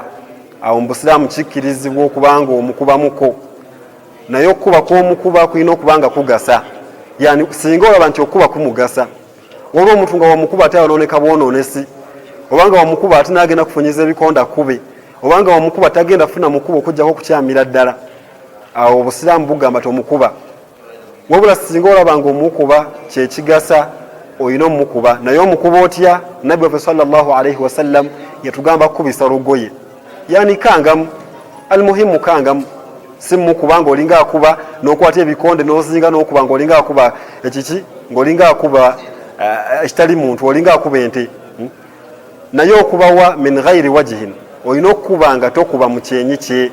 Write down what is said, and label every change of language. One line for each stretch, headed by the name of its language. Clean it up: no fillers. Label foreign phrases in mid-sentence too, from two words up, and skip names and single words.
Ganda: Awo mu busiraamu kikkirizibwa okubanga omukubamuko, naye okukuba kw'omukuba kulina okubanga kugasa, yani singa olaba nti okukuba kumugasa, waba omuntu nga wamukuba ate yonooneka bwonoonesi, obanga wamukuba ate n'agenda kufunyiza ebikonda kube, obanga wamukuba tagenda funa mukuba okujjako kukyamira ddala, awo obusiraamu bugamba tomukuba. Wabula singa olaba nga omukuba kyekigasa olina omukuba, naye omukuba otya? Nabbi waffe
Arabic: صلى الله عليه وسلم
Ganda: yatugamba kukubisa lugoye, yani kangamu, almuhimu kangamu, si mukuba nga olinga akuba n'okwata ebikonde n'ozinga n'okuba nga olinga akuba ekiki, ng'olinga akuba ekitali muntu, olinga akuba ente. Naye okubawa
Arabic: من غير وجه,
Ganda: olina okukuba nga tokuba mu kyenyi kye.